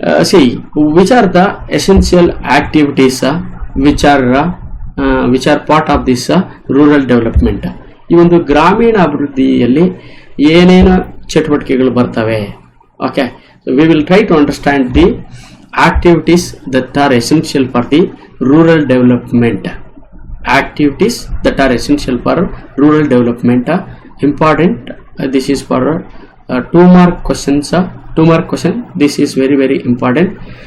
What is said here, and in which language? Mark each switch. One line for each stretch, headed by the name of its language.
English: See, which are the essential activities which are part of this rural development.
Kannada: ಈ ಒಂದು ಗ್ರಾಮೀಣ ಅಭಿವೃದ್ಧಿಯಲ್ಲಿ ಏನೇನು ಚಟುವಟಿಕೆಗಳು ಬರ್ತವೆ.
English: Okay, so we will try to understand the activities that are essential for the rural development. Activities that are essential for rural development. Important. This is for 2 mark questions. 2 mark question. This is very very important.